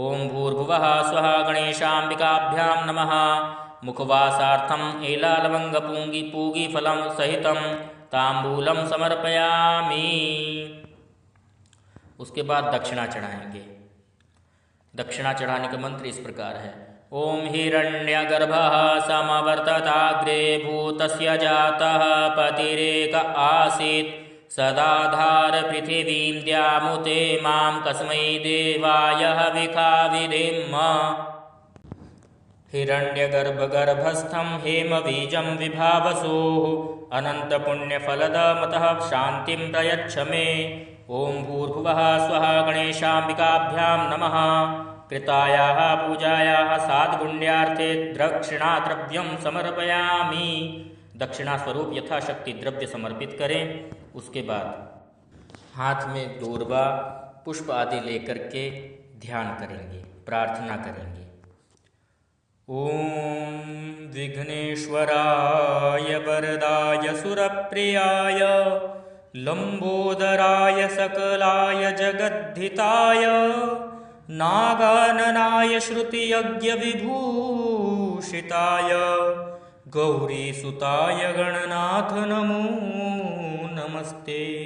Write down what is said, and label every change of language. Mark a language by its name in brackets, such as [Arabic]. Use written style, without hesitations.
[Sanskrit] ओम भूर्भुवः स्वः गणेशाम्बिकाभ्यां नमः। मुखवासार्थम् एलालवंगपूगीफलं सहितं ताम्बूलं समर्पयामि। [Hindi] उसके बाद दक्षिणा चढ़ाएंगे। दक्षिणा चढ़ाने का मंत्र इस प्रकार है। [Sanskrit] ओम हिरण्यगर्भः समवर्तताग्रे भूतस्य जातः पतिरेक आसीत् सदाधार पृथिवीं द्यामुते मां कस्मै देवाय हविखा विधेम। हिरण्यगर्भगर्भस्थं हेमबीजं विभावसोः अनन्तपुण्यफलदमतः शान्तिं प्रयच्छ मे। ओम भूर्भुवः स्वः गणेशाम्बिकाभ्यां नमः। कृतायाः पूजायाः साद्गुण्यार्थे दक्षिणाद्रव्यं समर्पयामि। [Hindi] दक्षिणा स्वरूप यथाशक्ति द्रव्य समर्पित करें। उसके बाद हाथ में दूर्वा पुष्प आदि लेकर के ध्यान करेंगे, प्रार्थना करेंगे। [Sanskrit] ओम विघ्नेश्वराय वरदाय सुरप्रियाय लंबोदराय सकलाय जगद्धिताय नागाननाय श्रुतियज्ञविभूषिताय गौरीसुताय गणनाथ नमो नमस्ते।